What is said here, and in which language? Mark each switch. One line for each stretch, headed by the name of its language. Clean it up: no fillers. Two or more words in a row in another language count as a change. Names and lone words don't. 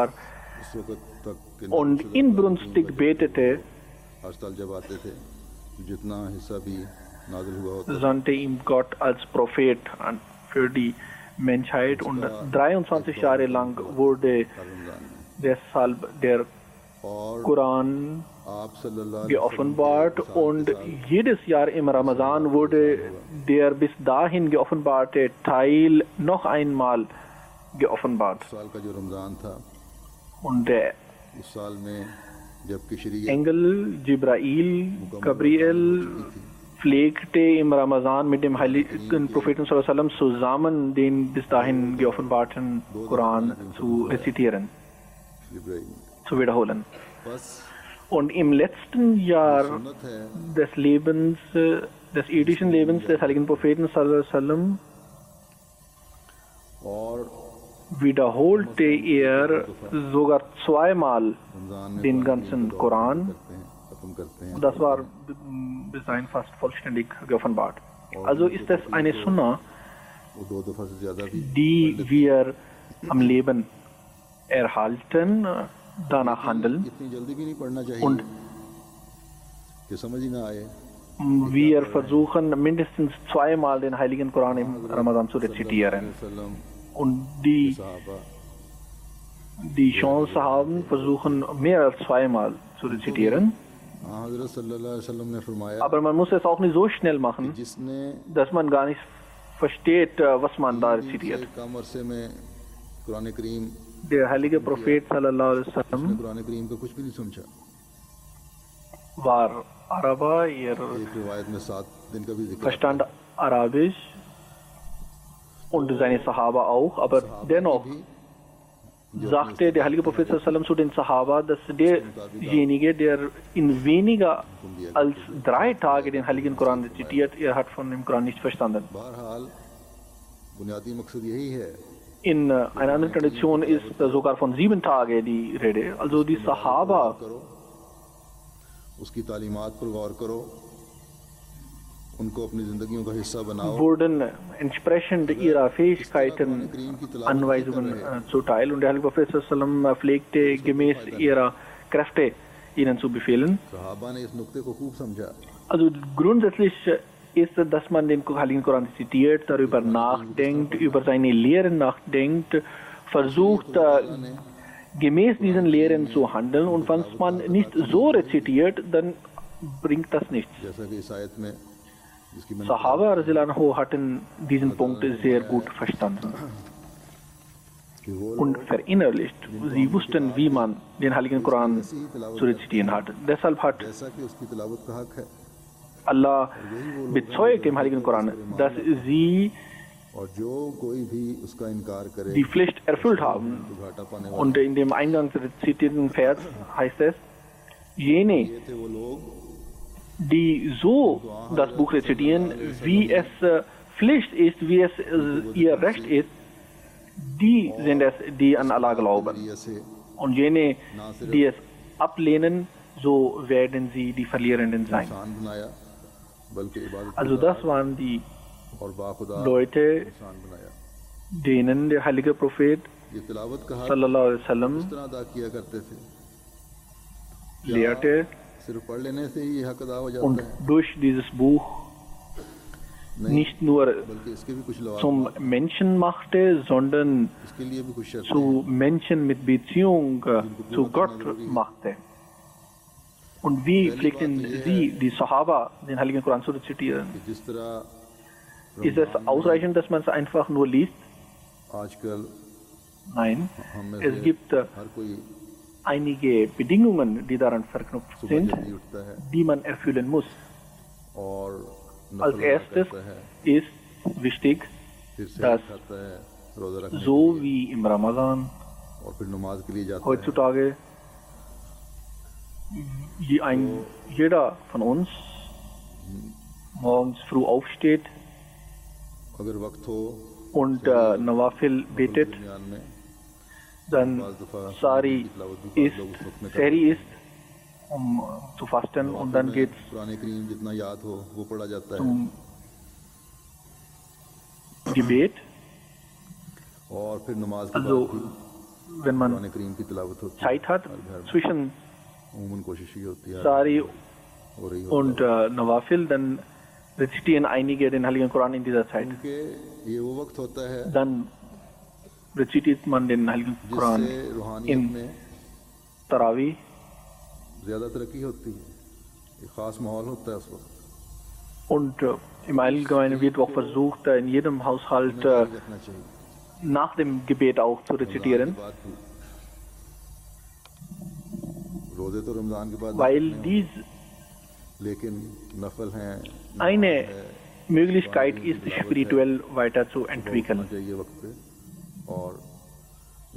Urdu: اس وقت تک کے
German: und inbrünstig betete,
Urdu: ہر سال جب آتے تھے جتنا حصہ بھی نازل ہوا ہوتا
German: sandte ihm Gott als Prophet für die Menschheit und 23 Jahre lang wurde
Urdu: تھا رمضان میں
German: deshalb der
Urdu: और
German: Koran
Urdu: आप
Arabic: صلى الله عليه
German: geoffenbart und jedes Jahr im Ramadan wurde der bis dahin geoffenbarte Teil noch einmal geoffenbart.
Urdu: سال کا جو رمضان تھا
German: Und der
Urdu: اس سال میں جبکہ شریعت
German: Engel Jibrail, Gabriel pflegte im Ramadan mit dem heiligen Propheten
Arabic: صلى الله عليه وسلم
German: zusammen den bis dahin geoffenbarten Koran zu rezitieren,
Urdu: जिब्राइल
German: zu wiederholen.
Urdu: बस
German: Und im letzten Jahr
Urdu: سنت ہے
German: des Lebens, des irdischen Lebens des heiligen Propheten
Arabic: صلى الله عليه وسلم
Urdu: और
German: wiederholte er sogar zweimal
Urdu: رمضان میں
German: den
Urdu: कुरान
German: ganzen
Urdu: की
German: Koran.
Urdu: ختم کرتے ہیں
German: Das war bis dahin fast vollständig geoffenbart. Also ist es eine Sunna,
Urdu: وہ 2 دفعہ سے زیادہ بھی
German: die wir am Leben erhalten, danach handeln.
Urdu: اتنی جلدی بھی نہیں پڑھنا
German: Und
Urdu: چاہیے کہ سمجھ ہی نہ آئے
German: wir versuchen mindestens zweimal den heiligen Koran im Ramadan zu rezitieren.
Urdu: वसल्लम
German: Und die
Urdu: सहाबा
German: Chance haben, versuchen mehr als zweimal zu rezitieren.
Urdu: ہاں حضرت
Arabic: صلى الله عليه وسلم
Urdu: نے فرمایا
German: Aber man muss es auch nicht so schnell machen,
Urdu: जिसने
German: dass man gar nicht versteht, was man da rezitiert.
Urdu: سے کم عرصے میں قرآن کریم
German: Der heilige Prophet
Arabic: صلى الله عليه
Urdu: ने
German: wasallam
Urdu: قرآن کریم کا کچھ بھی نہیں سمجھا
German: war Araber, er
Urdu: ایک روایت میں 7 دن کا بھی ذکر
German: verstand Arabisch und seine Sahaba auch, aber dennoch sagte der heilige Prophet
Arabic: صلى الله عليه وسلم
German: zu den Sahaba, dass derjenige, der in weniger als 3 Tage den heiligen Koran rezitiert, er hat von dem Koran nicht verstanden.
Urdu: بہرحال بنیادی مقصد یہی ہے
German: In einer anderen Tradition ist sogar von 7 Tagen die Rede. Also die Sahaba
Urdu: کرو اس کی تعلیمات پر غور کرو ان کو اپنی زندگیوں کا حصہ بناؤ
German: wurden entsprechend ihrer Fähigkeiten Anweisungen zuteil und der heilige Prophet
Arabic: صلى الله عليه وسلم
German: pflegte gemäß ihrer Kräfte ihnen zu befehlen.
Urdu: صحابہ نے اس نکتے کو خوب سمجھا
German: Also grundsätzlich ist, dass man den heiligen Koran zitiert, darüber nachdenkt, über seine Lehren nachdenkt, versucht gemäß diesen Lehren zu handeln und wenn man nicht so rezitiert, dann bringt das nichts.
Urdu: جیسا کہ اس آیت میں جس کی میں نے
German: Sahaba
Arabic: رضي الله عنه
German: hatten diesen Punkt sehr gut verstanden
Urdu: کہ وہ
German: und verinnerlicht. Sie wussten, wie man den heiligen Koran zu rezitieren hat. Deshalb hat
Urdu: جیسا کہ اس کی تلاوت کا حق ہے
German: Allah bezeugt im heiligen Koran, dass sie
Urdu: اور جو کوئی بھی اس کا انکار کرے
German: die Pflicht erfüllt haben.
Urdu: تو گھاٹا پانے والے
German: Und in dem eingangs rezitierten Vers heißt es, jene,
Urdu: تھے وہ لوگ
German: die so das Buch rezitieren, wie es Pflicht ist, wie es ihr Recht ist, die sind es, die an Allah glauben.
Urdu: से
German: Und jene, die es ablehnen, so werden sie die Verlierenden sein.
Urdu: انسان بنایا بلکہ عبادت
German: Also das waren die
Urdu: اور باخدا
German: Leute,
Urdu: انسان بنایا
German: denen der heilige Prophet
Urdu: یہ تلاوت کا حق
Arabic: صلى الله عليه وسلم
Urdu: کس طرح ادا کیا کرتے تھے
German: lehrte
Urdu: صرف پڑھ لینے سے ہی یہ حق ادا ہو
German: und
Urdu: جاتا ہے
German: durch dieses Buch nicht nur
Urdu: بلکہ اس کے بھی کچھ لوازم
German: zum Menschen machte, sondern
Urdu: اس کے لیے بھی کچھ شرطیں
German: zu Menschen mit Beziehung zu Gott machte. Und wie pflegten sie, die Sahaba, den heiligen Koran zu rezitieren?
Urdu: کہ جس طرح
German: Ist es ausreichend, dass man es einfach nur liest?
Urdu: आजकल
German: Nein.
Urdu: ہم میں
German: Es
Urdu: से
German: gibt
Urdu: ہر کوئی
German: einige Bedingungen, die daran verknüpft
Urdu: सुबह
German: sind,
Urdu: جلدی اٹھتا ہے
German: die man erfüllen muss.
Urdu: और
German: Als
Urdu: نفل ادا
German: erstes
Urdu: کرتا ہے
German: ist wichtig,
Urdu: پھر سے
German: dass
Urdu: کھاتا ہے روزہ رکھنے
German: so
Urdu: کے لیے
German: wie im Ramadan
Urdu: اور پھر نماز کے لیے جاتا ہے
German: heutzutage jeder von uns morgens früh aufsteht
Urdu: اگر وقت ہو
German: und Nawafil betet,
Urdu: درمیان میں
German: dann
Urdu: بعض دفعہ
German: Sari
Urdu: کی تلاوت بھی
German: ist,
Urdu: بعض لوگ اس وقت میں
German: Sehri ist, zu fasten und dann geht's
Urdu: قرآن کریم جتنا یاد ہو وہ پڑھا جاتا ہے
German: zum Gebet.
Urdu: اور پھر نماز کے بعد
German: Also
Urdu: भी
German: wenn man
Urdu: قرآن کریم کی تلاوت ہوتی ہے
German: Zeit hat, zwischen
Urdu: عموماً کوشش یہ ہوتی ہے
German: Sari
Urdu: ہو رہی ہو
German: und Nawafil, dann rezitieren einige den heiligen Koran in dieser Zeit.
Urdu: کہ یہ وہ وقت ہوتا ہے
German: Dann rezitiert man den heiligen Koran
Urdu: جس سے روحانیت
German: in
Urdu: में
German: Tarawih.
Urdu: زیادہ ترقی ہوتی ہے ایک خاص ماحول ہوتا ہے اس وقت
German: Und im Allgemeinen wird auch versucht, in jedem Haushalt
Urdu: جاری رکھنا چاہیے
German: nach dem Gebet auch zu rezitieren,
Urdu: رمضان کے بعد بھی روزے تو رمضان کے بعد
German: weil
Urdu: रखने
German: dies
Urdu: ہوں، لیکن نفل ہیں
German: eine Möglichkeit ist, spirituell weiterzuentwickeln.
Urdu: ہونا چاہیے وقت پہ اور یہ کام